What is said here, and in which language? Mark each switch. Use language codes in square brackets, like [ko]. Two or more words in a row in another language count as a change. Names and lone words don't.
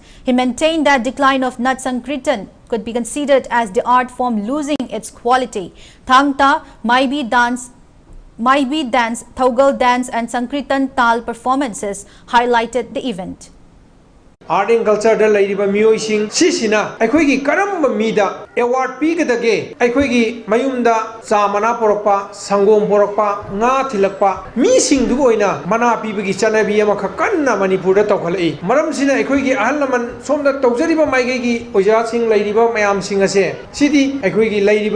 [en] He maintained that decline of Nat Sankirtan could be considered as the art form losing its quality. Thangta, Maibi dance, Thogal dance and Sankirtan Tal performances highlighted the event. Art and culture [mni] da laiba mioising sisina aikoigi karamba mida award pigadage aikoigi mayumda samana porokpa sangom porokpa nga thilakpa mi singdu oina mana pibagi chanabi ama khakanna manipur da tokhalai maram sina aikoigi ahlaman somda tawjariba maigegi oja sing lairiba mayam sing ase sidi aikoigi lairiba